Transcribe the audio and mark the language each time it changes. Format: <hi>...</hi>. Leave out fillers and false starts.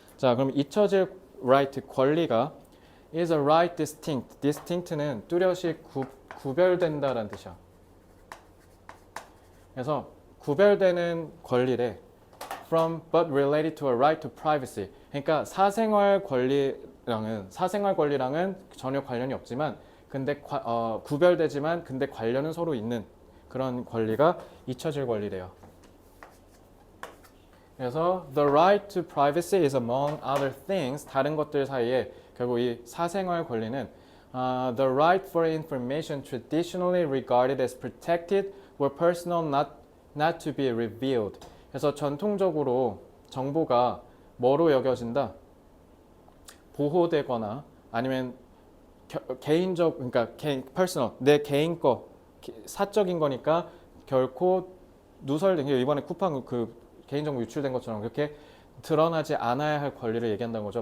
<ko>자, 그럼 잊혀질</ko> <en>right</en> <ko>권리가</ko> <en>is a right distinct.</en> <ko>distinct는 뚜렷이 구별된다라는 뜻이야. 그래서 구별되는 권리래.</ko> <en>from but related to a right to privacy.</en> <ko>그러니까 사생활 권리랑은 전혀 관련이 없지만 근데 구별되지만 근데 관련은 서로 있는 그런 권리가 잊혀질 권리래요. 그래서</ko> <en>the right to privacy is among other things.</en> <ko>다른 것들 사이에 결국 이 사생활 권리는</ko> <en>the right for information traditionally regarded as protected or personal not to be revealed.</en> <ko>그래서 전통적으로 정보가 뭐로 여겨진다? 보호되거나 아니면 개인적, 그러니까 personal, 내 개인 거, 사적인 거니까 결코 누설된, 이번에 쿠팡 그 개인정보 유출된 것처럼 그렇게 드러나지 않아야 할 권리를 얘기한다는 거죠.</ko>